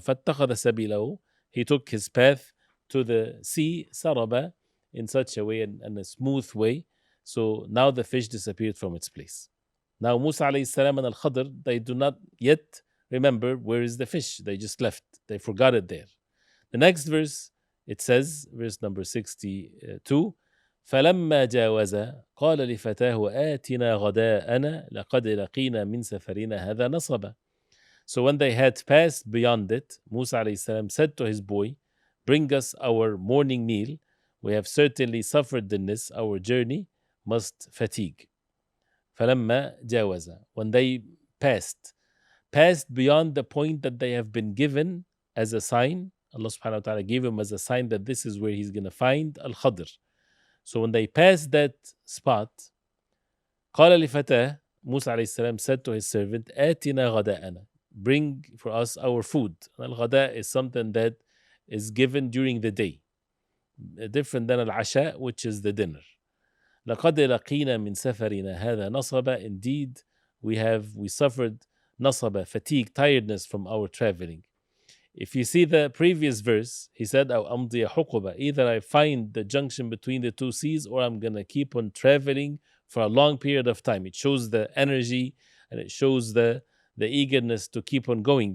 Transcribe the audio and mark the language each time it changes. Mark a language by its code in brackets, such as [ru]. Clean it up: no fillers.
[ar] فَاتَّخَذَ سَبِيلَهُ. [en] He took his path to the sea, saraba, in such a way, in a smooth way. So now the fish disappeared from its place. Now Musa alayhi salam and Al-Khadr, they do not yet remember where is the fish. They just left. They forgot it there. The next verse, it says, verse number 62, [ar] فَلَمَّا جَاوَزَ قَالَ لِفَتَاهُ آتِنَا غَدَاءَنَا لَقَدْ لَقِينَا مِنْ سَفَرِنَا هَذَا نَصَبًا. [en] So when they had passed beyond it, Musa alayhi salam said to his boy, bring us our morning meal. We have certainly suffered in this. Our journey must fatigue. [ar] فَلَمَّا جَاوَزَ. [en] When they passed beyond the point that they have been given as a sign, Allah subhanahu wa ta'ala gave him as a sign that this is where he's going to find Al-Khadr. So when they passed that spot, [ar] قال لفتاه, [en] Musa alayhi salam said to his servant, [ar] آتنا غداءنا. [en] Bring for us our food. Al-Ghada is something that is given during the day. Different than Al-Asha, which is the dinner. [ar] لقد لقينا من سفرنا هذا نصبا. [en] Indeed, we suffered nasaba, fatigue, tiredness from our traveling. If you see the previous verse, he said, [ar] أو أمضي حقبة. [en] Either I find the junction between the two seas, or I'm going to keep on traveling for a long period of time. It shows the energy and it shows the eagerness to keep on going.